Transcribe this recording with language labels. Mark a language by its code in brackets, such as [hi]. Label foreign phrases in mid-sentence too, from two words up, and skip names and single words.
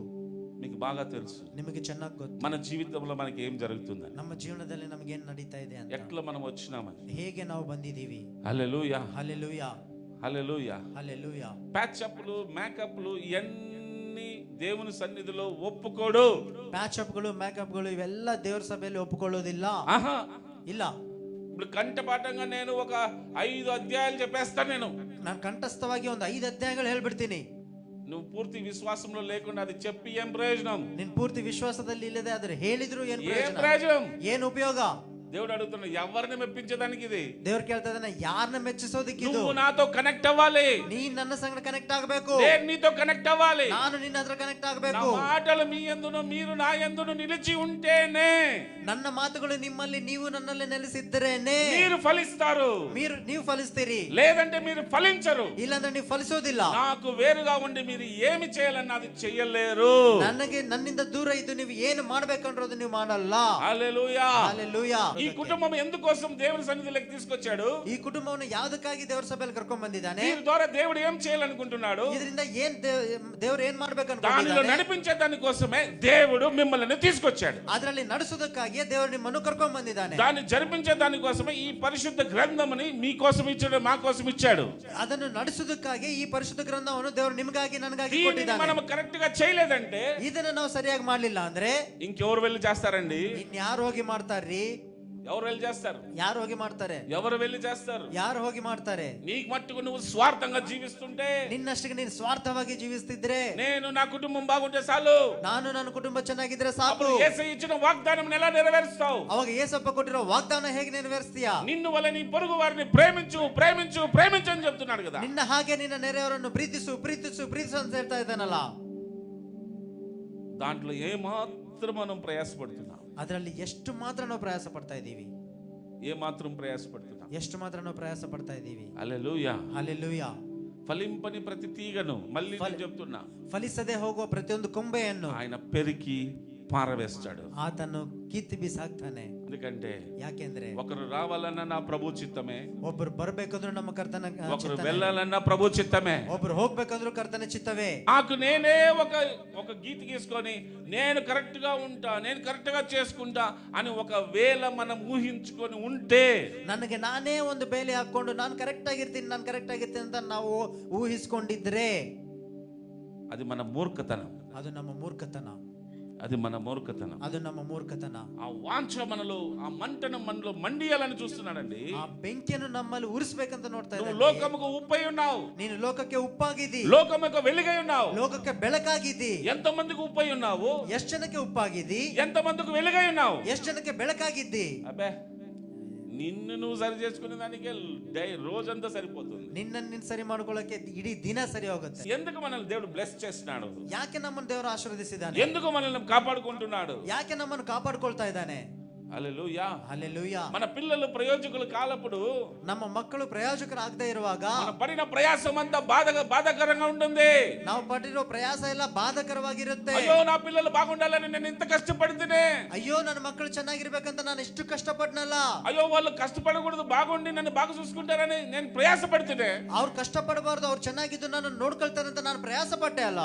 [te] మీకు బాగా తెలుసు [kn] ನಿಮಗೆ ಚೆನ್ನಾಗಿ ಗೊತ್ತು [te] మన జీవితంలో మనకి ఏం జరుగుతుందని, [kn] ನಮ್ಮ ಜೀವನದಲ್ಲಿ ನಮಗೆ ಏನ್ ನಡೀತಾ ಇದೆ ಅಂತ, [te] ఎట్లా మనం వచ్చినామని. [kn] ಹೇಗೆ ನಾವು ಬಂದಿದ್ದೀವಿ. [te] హల్లెలూయా. హల్లెలూయా. హల్లెలూయా. హల్లెలూయా. ప్యాచప్లు, మేకప్లు ఇవన్నీ దేవుని సన్నిధిలో ఒప్పుకోడు. [kn] ಪ್ಯಾಚಪ್ಗಳು, ಮೇಕಪ್ಗಳು ಇವೆಲ್ಲ ದೇವರ ಸಭೆಯಲ್ಲಿ ಒಪ್ಪಿಕೊಳ್ಳೋದಿಲ್ಲ. [te] ఆహా, [kn] ಇಲ್ಲ. [te] ఇప్పుడు కంఠపాఠంగా నేను ఒక 5 అధ్యాయాలు చెప్పేస్తాను. [kn] ನಾನು ಕಂಠಸ್ಥವಾಗಿ ಒಂದು 5 ಅಧ್ಯಾಯಗಳು ಹೇಳ್ಬಿಡ್ತೀನಿ. [te] నువ్వు పూర్తి విశ్వాసంలో లేకుండా అది చెప్పి ఏం ప్రయోజనం? [kn] ನಿನ್ ಪೂರ್ತಿ ವಿಶ್ವಾಸದಲ್ಲಿ ಇಲ್ಲದೆ ಆದ್ರೆ ಹೇಳಿದ್ರು ಏನ್ [te] ఏం [kn] ಪ್ರಯೋಜನ? [te] ప్రయోజనం? [kn] ಏನ್ ಉಪಯೋಗ? [te] దేవుడు అడుగుతున్నాడు, ఎవరిని మెప్పించడానికి ఇది? [kn] ದೇವ್ರು ಕೇಳ್ತಾ ಇದ್ದಾನೆ, ಯಾರನ್ನ ಮೆಚ್ಚಿಸೋದಕ್ಕೆ ಇದು? [te] నువ్వు నాతో కనెక్ట్ అవ్వాలి, [kn] ನೀನ್ ನನ್ನ ಸಂಗಡ ಕನೆಕ್ಟ್ ಆಗಬೇಕು, [te] నేను నీతో కనెక్ట్ అవ్వాలి, [kn] ನಾನು ನಿನ್ನ ಹತ್ರ ಕನೆಕ್ಟ್ [te] నా [kn] ಆಗಬೇಕು. [te] మాటలు మీ యందును మీరు నా యందును నిలిచి ఉంటేనే [kn] ನನ್ನ ಮಾತುಗಳು ನಿಮ್ಮಲ್ಲಿ, ನೀವು ನನ್ನಲ್ಲಿ ನೆಲೆಸಿದ್ದರೇನೆ [te] మీరు ఫలిస్తారు. [kn] ನೀವು ಫಲಿಸ್ತೀರಿ, [te] లేదంటే మీరు ఫలించరు. [kn] ಇಲ್ಲಾಂದ್ರೆ ನೀವು ಫಲಿಸೋದಿಲ್ಲ. [te] నాకు వేరుగా ఉండి మీరు ఏమి చేయాలన్నా అది చెయ్యలేరు. [kn] ನನ್ನಿಂದ ದೂರ ಇದ್ದು ನೀವು ಏನು ಮಾಡ್ಬೇಕಂದ್ರೋದು ನೀವು ಮಾಡಲ್ಲ. [te] హల్లెలూయా. [kn] ಹಲ್ಲೆಲೂಯಾ. [te] ఈ కుటుంబం ఎందుకోసం దేవుని సన్నిధిలోకి తీసుకొచ్చాడు? [kn] ಈ ಕುಟುಂಬವನ್ನು ಯಾವ್ದಕ್ಕಾಗಿ ದೇವರ ಸಭೆಯಲ್ಲಿ ಕರ್ಕೊಂಡ್ ಬಂದಿದ್ದಾನೆ? [te] దీని ద్వారా దేవుడు ఏం చేయాలనుకుంటున్నాడు? [kn] ಇದರಿಂದ ಏನ್ ದೇವ್ರು ಏನ್ [te] దానిలో [kn] ಮಾಡ್ಬೇಕಂತ [te] నడిపించే దానికోసమే దేవుడు మిమ్మల్ని తీసుకొచ్చాడు. [kn] ಅದರಲ್ಲಿ ನಡೆಸೋದಕ್ಕಾಗಿ ದೇವರು ನಿಮ್ಮನ್ನು ಕರ್ಕೊಂಡ್ ಬಂದಿದ್ದಾನೆ. [te] దాన్ని జరిపించే దానికోసమే ఈ పరిశుద్ధ గ్రంథముని మీకోసం ఇచ్చాడు, మా కోసం ఇచ్చాడు. [kn] ಅದನ್ನು ನಡೆಸೋದಕ್ಕಾಗಿ ಈ ಪರಿಶುದ್ಧ ಗ್ರಂಥವನ್ನು ದೇವರು ನಿಮಗಾಗಿ ನನಗಾಗಿ [te] దీనిని [kn] ಕೊಟ್ಟಿದ್ದಾನೆ. [te] మనం కరెక్ట్ గా చేయలేదంటే [kn] ಇದನ್ನ ನಾವು ಸರಿಯಾಗಿ ಮಾಡ್ಲಿಲ್ಲ ಅಂದ್ರೆ [te] ఇంకెవరు వెళ్ళి చేస్తారండి? [kn] ಇನ್ಯಾರು ಹೋಗಿ ಮಾಡ್ತಾರ್ರಿ? [te] ఎవరు వెళ్ళి చేస్తారు? [kn] ಯಾರು ಹೋಗಿ ಮಾಡ್ತಾರೆ? [te] ఎవరు వెళ్ళి చేస్తారు? [kn] ಯಾರು ಹೋಗಿ ಮಾಡ್ತಾರೆ? [te] నీకు మట్టుకు నువ్వు స్వార్థంగా జీవిస్తుంటే, [kn] ನಿನ್ನಷ್ಟಕ್ಕೆ ನೀನು ಸ್ವಾರ್ಥವಾಗಿ ಜೀವಿಸ್ತಿದ್ರೆ, [te] నేను నా కుటుంబం బాగుంటే చాలు, [kn] ನಾನು ನನ್ನ ಕುಟುಂಬ ಚೆನ್ನಾಗಿದ್ರೆ ಸಾಕು, [te] అప్పుడు యేసయ్య ఇచ్చిన వాగ్దానం ఎలా నెరవేరుస్తావు? [kn] ಅವಾಗ ಏಸಪ್ಪ ಕೊಟ್ಟಿರೋ ವಾಗ್ದಾನ ಹೇಗೆ ನೆರವೇರಿಸ್ತೀಯಾ? [te] నిన్ను వల్ల నీ పొరుగు వారిని ప్రేమించు ప్రేమించు ప్రేమించు అని చెప్తున్నాడు కదా. [kn] ನಿನ್ನ ಹಾಗೆ ನಿನ್ನ ನೆರೆಯವರನ್ನು ಪ್ರೀತಿಸು ಪ್ರೀತಿಸು ಪ್ರೀತಿಸು ಅಂತ ಹೇಳ್ತಾ ಇದ್ದಾನಲ್ಲ. [te] దాంట్లో ఏమాత్రం మనం ప్రయాసపడుతున్నాం? [kn] ಅದರಲ್ಲಿ ಎಷ್ಟು ಮಾತ್ರ ನಾವು ಪ್ರಯಾಸ ಪಡ್ತಾ ಇದ್ದೀವಿ? [te] ఏమాత్రం ప్రయాసపడుతున్నాం? [kn] ಎಷ್ಟು ಮಾತ್ರ ನಾವು ಪ್ರಯಾಸ ಪಡ್ತಾ ಇದ್ದೀವಿ? [te] హల్లెలూయా. [kn] ಹಲ್ಲೆಲೂಯಾ. [te] ఫలింపని ప్రతి తీగను, మళ్ళీ నేను చెప్తున్నా, [kn] ಫಲಿಸದೆ ಹೋಗುವ ಪ್ರತಿಯೊಂದು ಕೊಂಬೆಯನ್ನು [te] ఆయన పెరికి పారవేస్తాడు. [kn] ಆತನು ಕಿತ್ತು ಬಿಸಾಕ್ತಾನೆ. [te] ఎందుకంటే [kn] ಯಾಕೆಂದ್ರೆ [te] ఒకరు రావాలన్నా నా ప్రభు చిత్తమే, [kn] ಒಬ್ರು ಬರ್ಬೇಕಂದ್ರೂ ನಮ್ಮ ಕರ್ತನ [te] ఒకరు [kn] ಚಿತ್ತನೇ. [te] వెళ్ళాలన్నా ప్రభు చిత్తమే. [kn] ಒಬ್ರು ಹೋಗ್ಬೇಕಂದ್ರೂ ಕರ್ತನ ಚಿತ್ತವೇ. [te] నాకు నేనే ఒక గీత గీసుకొని నేను కరెక్ట్ గా ఉంటా, నేను కరెక్ట్ గా చేసుకుంటా అని ఒకవేళ మనం ఊహించుకొని ఉంటే, [kn] ನನಗೆ ನಾನೇ ಒಂದು ಬೇಲಿ ಹಾಕೊಂಡು ನಾನು ಕರೆಕ್ಟ್ ಆಗಿರ್ತೀನಿ ಅಂತ ನಾವು ಊಹಿಸ್ಕೊಂಡಿದ್ರೆ [te] అది మన మూర్ఖతనం. [kn] ಅದು ನಮ್ಮ ಮೂರ್ಖತನ. [te] అది మన మూర్ఖతనం. [kn] ಅದು ನಮ್ಮ ಮೂರ್ಖತನ. [te] ఆ వాంఛ మనలో, ఆ మంటను మనలో మండియాలని చూస్తున్నాడండి. [kn] ಆ ಬೆಂಕಿಯನ್ನು ನಮ್ಮಲ್ಲಿ ಉರಿಸಬೇಕಂತ ನೋಡ್ತಾ [te] నువ్వు [kn] ಇದ್ದಾನೆ. [te] లోకముకు ఉప్పై ఉన్నావు, [kn] ನೀನು ಲೋಕಕ್ಕೆ ಉಪ್ಪಾಗಿದ್ದಿ, [te] లోకముకు వెలుగై ఉన్నావు. [kn] ಲೋಕಕ್ಕೆ ಬೆಳಕಾಗಿದ್ದಿ. [te] ఎంత మందికి ఉప్పై ఉన్నావు, [kn] ಎಷ್ಟ್ ಜನಕ್ಕೆ ಉಪ್ಪಾಗಿದ್ದಿ, [te] ఎంత మందికి వెలుగై ఉన్నావు. [kn] ಎಷ್ಟ್ ಜನಕ್ಕೆ ಬೆಳಕಾಗಿದ್ದಿ. [te] అబ్బే, నిన్ను నువ్వు సరి చేసుకునే దానికే రోజంతా సరిపోతుంది. [kn] ನಿನ್ನನ್ನು ಸರಿ ಮಾಡ್ಕೊಳ್ಳಕ್ಕೆ ಇಡೀ ದಿನ ಸರಿ ಹೋಗುತ್ತೆ. [te] ఎందుకు మనల్ని దేవుడు బ్లెస్ చేస్తున్నాడు? [kn] ಯಾಕೆ ನಮ್ಮನ್ನು ದೇವರು ಆಶೀರ್ವದಿಸಿದ್ದಾನೆ? [te] ఎందుకు మనల్ని కాపాడుకుంటున్నాడు? [kn] ಯಾಕೆ ನಮ್ಮನ್ನು ಕಾಪಾಡ್ಕೊಳ್ತಾ ಇದ್ದಾನೆ? [te] హల్లెలూయా, హల్లెలూయా. మన పిల్లలు ప్రయోజకులు కాలప్పుడు, [kn] ನಮ್ಮ ಮಕ್ಕಳು ಪ್ರಯೋಜಕರಾಗದೇ ಇರುವಾಗ [te] మన పడిన ప్రయాసం అంతా బాధకరంగా ఉంటుంది. [kn] ನಾವು ಪಟ್ಟಿರೋ ಪ್ರಯಾಸ ಎಲ್ಲ ಬಾಧಕರವಾಗಿರುತ್ತೆ. [te] అయ్యో, నా పిల్లలు బాగుండాలని నేను ఇంత కష్టపడితేనే, [kn] ಅಯ್ಯೋ ನನ್ನ ಮಕ್ಕಳು ಚೆನ್ನಾಗಿರ್ಬೇಕಂತ ನಾನು ಎಷ್ಟು ಕಷ್ಟಪಟ್ನಲ್ಲ, [te] అయ్యో వాళ్ళు కష్టపడకూడదు, బాగుండి నన్ను బాగా చూసుకుంటారని నేను ప్రయాస పడితేనే, [kn] ಅವ್ರು ಕಷ್ಟಪಡಬಾರ್ದು, ಅವ್ರು ಚೆನ್ನಾಗಿದ್ದು ನಾನು ನೋಡ್ಕೊಳ್ತಾರಂತ ನಾನು ಪ್ರಯಾಸ ಪಟ್ಟೆ ಅಲ್ಲ.